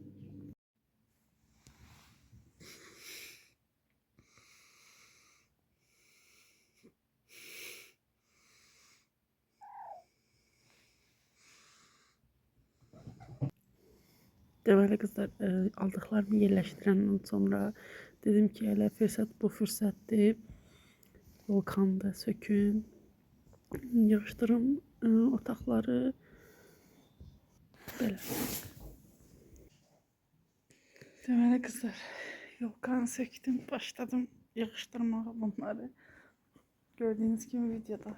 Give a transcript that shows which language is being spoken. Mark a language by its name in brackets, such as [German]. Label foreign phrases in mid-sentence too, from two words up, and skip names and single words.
[Azerbaijani] Deməli qızlar, aldıqlarımı yerləşdirəndən sonra dedim ki, elə fürsət bu fürsətdir. Volkanda sökün, yığışdırın otaqları belə. Deməli qızlar, volkanı söktüm, başladım yığışdırmağa bunları. [Turkish] Gördüğünüz gibi videoda.